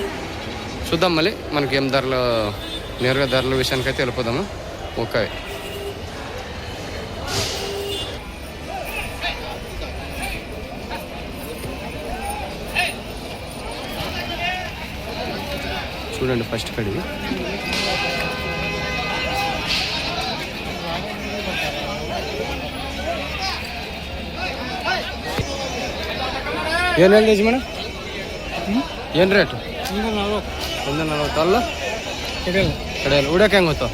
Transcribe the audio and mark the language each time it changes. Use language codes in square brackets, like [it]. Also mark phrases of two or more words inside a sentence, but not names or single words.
[te] చూద్దాం మళ్ళీ మనకి ఏం ధరలు నేరుగా ధరల విషయానికి అయితే వెళ్ళిపోదాము. ఓకే, చూడండి ఫస్ట్ కడిగి [kn] ಏನು ಹೇಳಿದೆ ಮೇಡಮ್? ಏನು ರೇಟು? 140 ಅಲ್ಲ ಕಡೆಯಲ್ಲಿ ಉಡಕ್ಕೆ ಹೆಂಗೆ ಗೊತ್ತು?